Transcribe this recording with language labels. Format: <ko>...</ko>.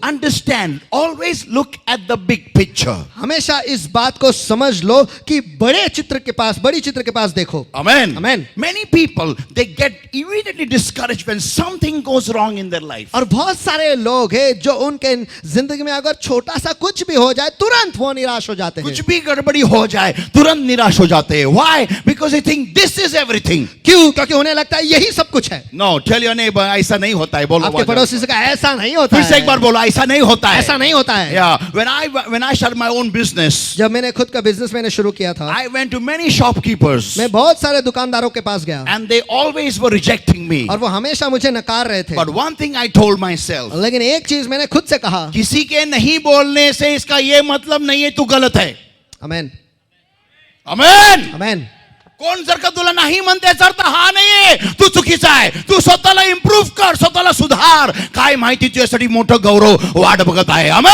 <en>understand, always look at the big picture.</en> <hi>हमेशा इस बात को समझ लो कि बड़े चित्र के पास, बड़ी चित्र के पास देखो.</hi> <en>Amen. Amen. Many people, they get immediately discouraged when something goes wrong in their life.</en> <hi>और बहुत सारे लोग हैं जो उनके जिंदगी में अगर छोटा सा कुछ भी हो जाए तुरंत वो निराश हो जाते हैं. कुछ भी गड़बड़ी हो जाए तुरंत निराश हो जाते हैं.</hi> <en>Why? Because they think this is everything.</en> <hi>क्यों? क्योंकि उन्हें लगता है यही सब कुछ है.</hi> <en>No, tell your neighbor,</en> <hi>ऐसा नहीं होता है. बोलो. आपके पड़ोसी से कहा ऐसा नहीं होता फिर से एक है. बार बोलो, ऐसा नहीं होता है. ऐसा नहीं होता है.</hi> <en>Yeah, when I started my own business,</en> <hi>जब मैंने खुद का बिजनेस मैंने शुरू किया था,</hi> <en>I went to many shopkeepers</en> <hi>मैं बहुत सारे दुकानदारों के पास गया</hi> <en>and they always were rejecting me.</en> <hi>और वो हमेशा मुझे नकार रहे थे.</hi> <en>But one thing I told myself,</en> <hi>लेकिन एक चीज मैंने खुद से कहा, किसी के नहीं बोलने से इसका ये मतलब नहीं है तू गलत है. Amen</hi> <en>Amen.</en> <hi>अमेन.</hi> <mr>कोण जर का तुला नाही म्हणते याचा अर्थ हा नाहीये तू चुकीचा आहे. तू स्वतःला इम्प्रूव्ह कर, स्वतःला सुधार. काय माहिती तुझ्यासाठी मोठं गौरव वाट बघत आहे.</mr>